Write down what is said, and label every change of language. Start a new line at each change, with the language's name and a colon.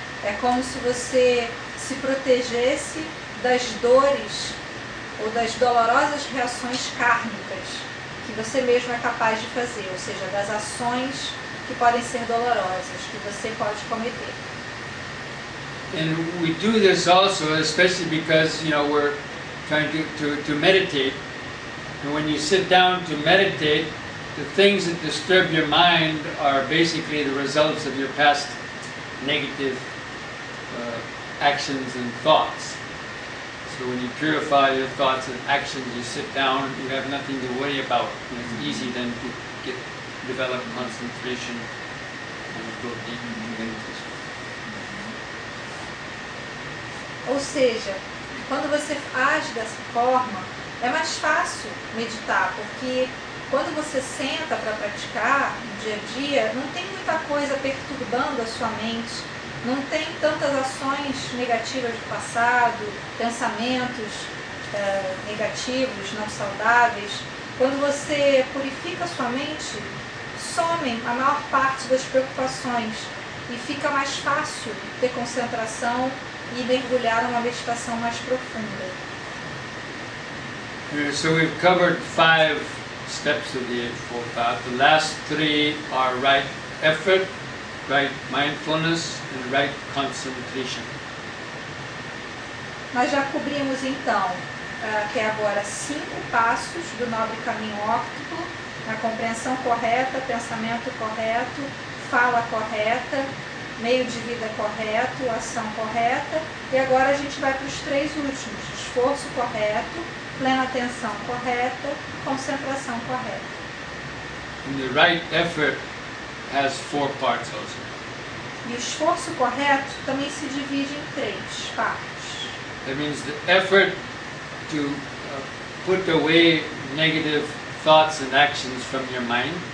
Portuguese: É como se você se protegesse das dores ou das dolorosas reações kármicas que você mesmo é capaz de fazer, ou seja, das ações que podem ser dolorosas, que você pode cometer.
English: And we do this also, especially because we're trying to meditate. And when you sit down to meditate, the things that disturb your mind are basically the results of your past negative actions and thoughts. So when you purify your thoughts and actions, you sit down, you have nothing to worry about. And it's easy then to develop concentration and go deep into meditation.
Portuguese: Ou seja, quando você age dessa forma, é mais fácil meditar, porque quando você senta para praticar no dia a dia, não tem muita coisa perturbando a sua mente, não tem tantas ações negativas do passado, pensamentos negativos, não saudáveis. Quando você purifica a sua mente, somem a maior parte das preocupações e fica mais fácil ter concentração e mergulhar numa meditação mais profunda.
English: So we've covered 5 steps of the Eightfold Path. The last 3 are right effort, right mindfulness, and right concentration.
Portuguese: Nós já cobrimos então, até agora, 5 passos do nobre caminho óptico, a compreensão correta, pensamento correto, fala correta, meio de vida correto, ação correta, e agora a gente vai para os 3 últimos: esforço correto, plena atenção correta, concentração correta.
English: And the right effort has 4 parts also.
Portuguese: E o esforço correto também se divide em 3 partes.
English: That means the effort to put away negative thoughts and actions from your mind.